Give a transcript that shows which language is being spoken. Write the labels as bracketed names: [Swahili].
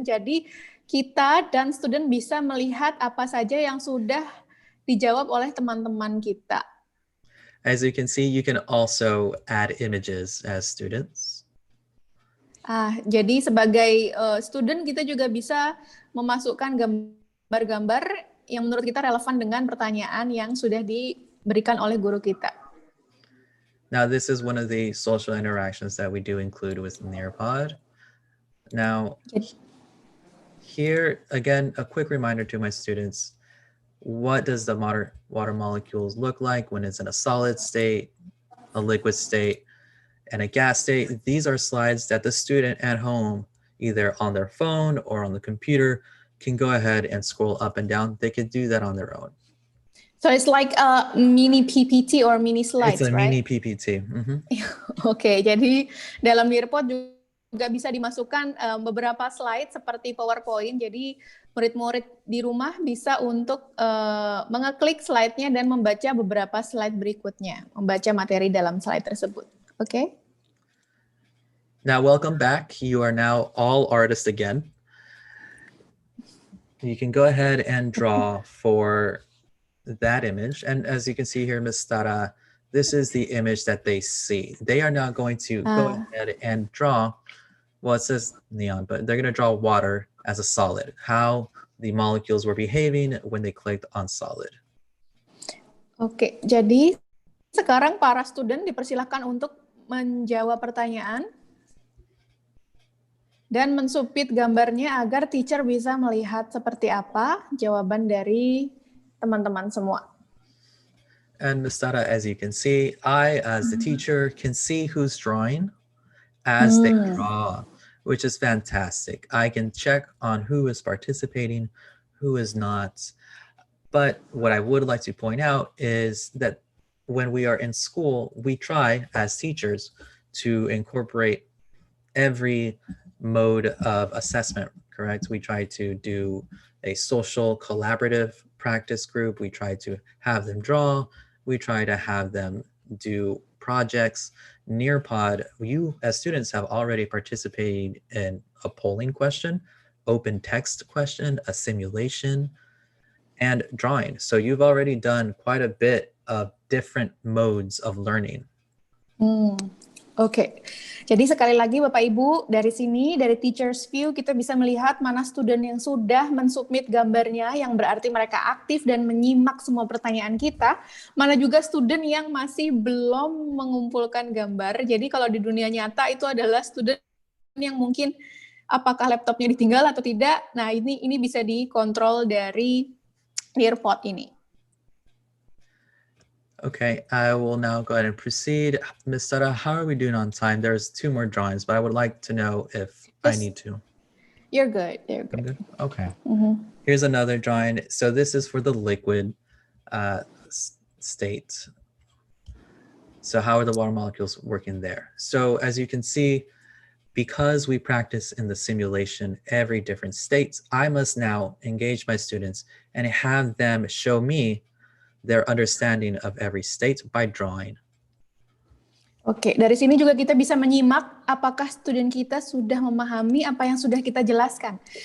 [Indonesian] Jadi kita dan student bisa melihat apa saja yang sudah dijawab oleh teman-teman kita. [English] As you can see, you can also add images as students. [Indonesian] Jadi sebagai student kita juga bisa memasukkan gambar-gambar yang menurut kita relevan dengan pertanyaan yang sudah diberikan oleh guru kita. [English] Now, this is one of the social interactions that we do include with Nearpod. Now, here, again, a quick reminder to my students, what does the water molecules look like when it's in a solid state, a liquid state, and a gas state? These are slides that the student at home, either on their phone or on the computer, can go ahead and scroll up and down. They could do that on their own. So it's like a mini PPT or mini slides, it's a right? mini PPT. [Indonesian] Oke, jadi dalam Nearpod juga bisa dimasukkan beberapa slide seperti PowerPoint. Jadi murid-murid di rumah bisa untuk mengeklik slide-nya dan membaca beberapa slide berikutnya, membaca materi dalam slide tersebut. Oke? [English] Now, welcome back. You are now all artists again. You can go ahead and draw for that image. And as you can see here, Ms. Tara, this is the image that they see. They are now going to go ahead and draw, well, it says neon, but they're going to draw water as a solid, how the molecules were behaving when they clicked on solid. [Indonesian] Oke, jadi sekarang para student dipersilakan untuk menjawab pertanyaan dan mensubmit gambarnya agar teacher bisa melihat seperti apa jawaban dari teman-teman semua. [English] And Ms. Tara, as you can see, I, as the teacher, can see who's drawing as they draw, which is fantastic. I can check on who is participating, who is not. But what I would like to point out is that when we are in school, we try as teachers to incorporate every mode of assessment, correct? We try to do a social collaborative practice group. We try to have them draw. We try to have them do projects. Nearpod, you as students have already participated in a polling question, open text question, a simulation, and drawing. So you've already done quite a bit of different modes of learning. [Indonesian] Oke, jadi sekali lagi Bapak Ibu, dari sini, dari [English] teacher's view, [Indonesian] kita bisa melihat mana student yang sudah mensubmit gambarnya, yang berarti mereka aktif dan menyimak semua pertanyaan kita, mana juga student yang masih belum mengumpulkan gambar. Jadi kalau di dunia nyata itu adalah student yang mungkin apakah laptopnya ditinggal atau tidak. Nah, ini bisa dikontrol dari Nearpod ini. [English] Okay, I will now go ahead and proceed. Ms. Sara, how are we doing on time? There's 2 more drawings, but I would like to know if I need to. You're good. You're good. I'm good? Okay. Mm-hmm. Here's another drawing. So this is for the liquid state. So how are the water molecules working there? So as you can see, because we practice in the simulation every different states, I must now engage my students and have them show me their understanding of every state by drawing. [Indonesian] Oke, dari sini juga kita bisa menyimak apakah student kita sudah memahami apa yang sudah kita jelaskan.